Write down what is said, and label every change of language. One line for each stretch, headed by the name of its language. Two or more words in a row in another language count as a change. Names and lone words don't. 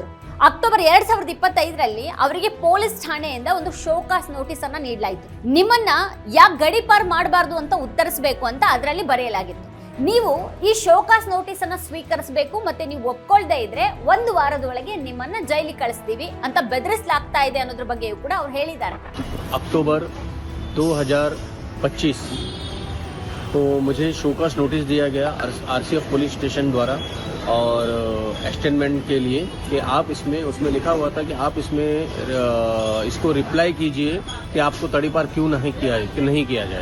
Kannada: ಅಕ್ಟೋಬರ್ 2025ರಲ್ಲಿ ಅವರಿಗೆ ಪೊಲೀಸ್ ಠಾಣೆಯಿಂದ ಒಂದು ಶೋಕಾಸ್ ನೋಟಿಸ್ ಅನ್ನ ನೀಡಲಾಯಿತು. ನಿಮ್ಮನ್ನ ಯಾಕೆ ಗಡೀಪಾರು ಮಾಡಬಾರ್ದು ಅಂತ ಉತ್ತರಿಸಬೇಕು ಅಂತ ಅದರಲ್ಲಿ ಬರೆಯಲಾಗಿತ್ತು. ನೀವು ಈ ಶೋಕಾಸ್ ನೋಟಿಸ್ ಅನ್ನ ಸ್ವೀಕರಿಸಬೇಕು, ಮತ್ತೆ ನೀವು ಒಪ್ಕೊಳ್ದೇ ಇದ್ರೆ 1 ವಾರದೊಳಗೆ ನಿಮ್ಮನ್ನ ಜೈಲಿಗೆ ಕಳಿಸ್ತೀವಿ ಅಂತ ಬೆದರಿಸಲಾಗ್ತಾ ಇದೆ ಅನ್ನೋದ್ರ ಬಗ್ಗೆಯೂ ಕೂಡ ಅವ್ರು ಹೇಳಿದ್ದಾರೆ.
Hindi: अक्टूबर 2025 तो मुझे शोकास नोटिस दिया गया आरसीएफ पुलिस स्टेशन द्वारा और एक्सटेंडमेंट के लिए कि आप इसमें, उसमें लिखा हुआ था कि आप इसमें इसको रिप्लाई कीजिए कि आपको तड़ीपार क्यों नहीं किया जाए.